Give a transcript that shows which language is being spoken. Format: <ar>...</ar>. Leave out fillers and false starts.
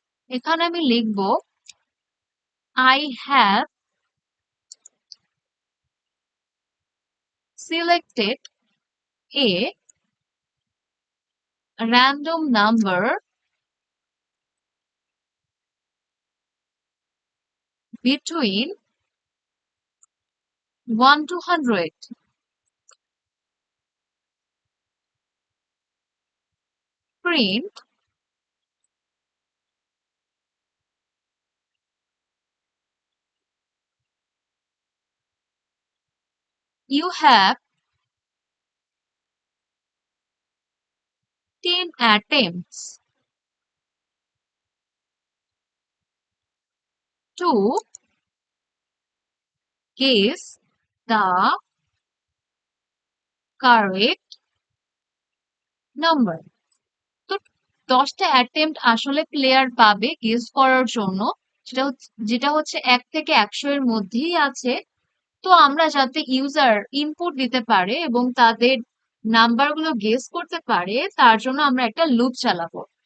<bn>এখানে আমি লিখব</bn> <en>I have selected a random number between 1 to 100. Print you have 10 attempts to guess the correct number.</en> <bn>তো 10টা attempt আসলে প্লেয়ার পাবে গেস করার জন্য, যেটা হচ্ছে 1 থেকে 100 এর মধ্যেই আছে। তো আমরা যাতে ইউজার ইনপুট দিতে পারে এবং তাদের নাম্বারগুলো গেস করতে পারে তার জন্য আমরা একটা লুপ চালাবো।</bn>